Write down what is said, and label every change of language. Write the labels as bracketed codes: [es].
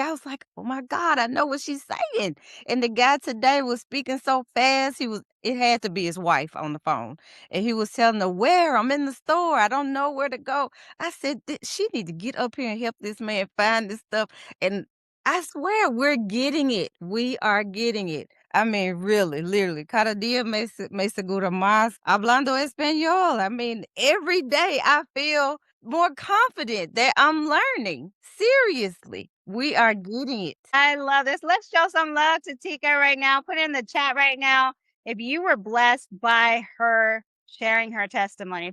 [en] I was like, "Oh my God, I know what she's saying." And the guy today was speaking so fast. It had to be his wife on the phone. And he was telling her, "Where? I'm in the store. I don't know where to go." I said, She need to get up here and help this man find this stuff." And I swear we're getting it. We are getting it. I mean, really, literally. [es] Cada día me segura más hablando español. [en] I mean, every day I feel more confident that I'm learning. Seriously, we are getting it. I love this. Let's show some love to Tika right now. Put in the chat right now if you were blessed by her sharing her testimony.